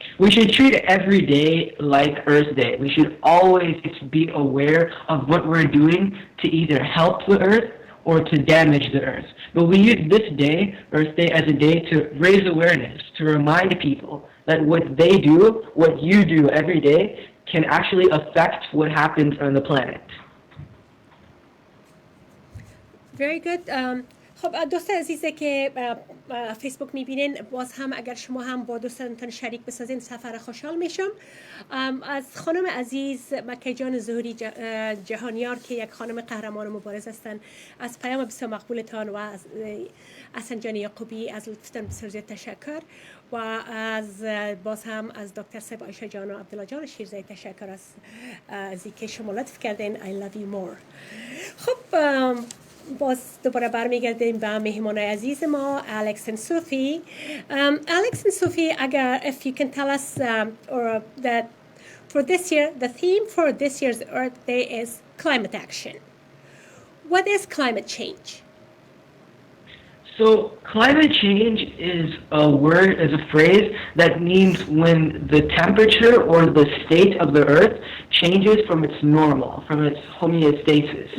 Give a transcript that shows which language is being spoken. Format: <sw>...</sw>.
<en>We should treat every day like Earth Day. We should always be aware of what we're doing to either help the earth or to damage the earth. But we use this day, Earth Day, as a day to raise awareness, to remind people that what they do, what you do every day, can actually affect what happens on the planet. Very good.</en> <fa>خب دوست عزیزه که فیسبوک میبینین باز هم اگر شما هم با دوستانتون شریک بسازین سفر خوشحال میشم. از خانم عزیز مکه جان ظهوری جهانیار که یک خانم قهرمان مبارز هستن از پیام بسیار مقبولتان و از حسن جان یعقوبی از لطفتان بسیار زیاد تشکر و از باز هم از دکتر صاحب عایشه جان و عبدالله جان شیرزایی تشکر از اینکه شما لطف کردین.</fa> <en>I love you more.</en> <fa>خب باز دوباره برمیگردیم به مهمان عزیز ما Alex and Sophie.</fa> <en>Alex and Sophie, agar if you can tell us or that for this year the theme for this year's Earth Day is climate action. What is climate change? So climate change is a word, is a phrase that means when the temperature or the state of the earth changes from its normal, from its homeostasis.</en>